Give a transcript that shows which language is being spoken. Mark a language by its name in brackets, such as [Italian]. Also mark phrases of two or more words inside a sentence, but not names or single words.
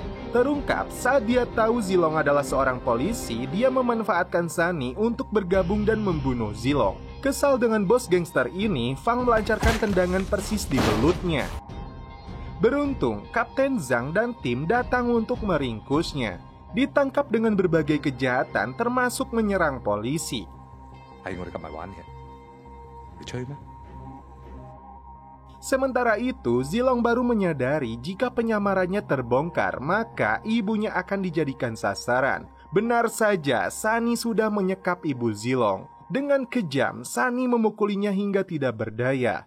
[Indonesian] Terungkap saat dia tahu Zilong adalah seorang polisi, dia memanfaatkan Sunny untuk bergabung dan membunuh Zilong. Kesal dengan bos gangster ini, Fang melancarkan tendangan persis di belutnya. Beruntung, Kapten Zhang dan tim datang untuk meringkusnya. Ditangkap dengan berbagai kejahatan termasuk menyerang polisi. [Cantonese] 係我哋今日玩嘅，你吹咩？ [Indonesian] Sementara itu, Zilong baru menyadari jika penyamarannya terbongkar, maka ibunya akan dijadikan sasaran. Benar saja, Sunny sudah menyekap ibu Zilong. Dengan kejam, Sunny memukulinya hingga tidak berdaya.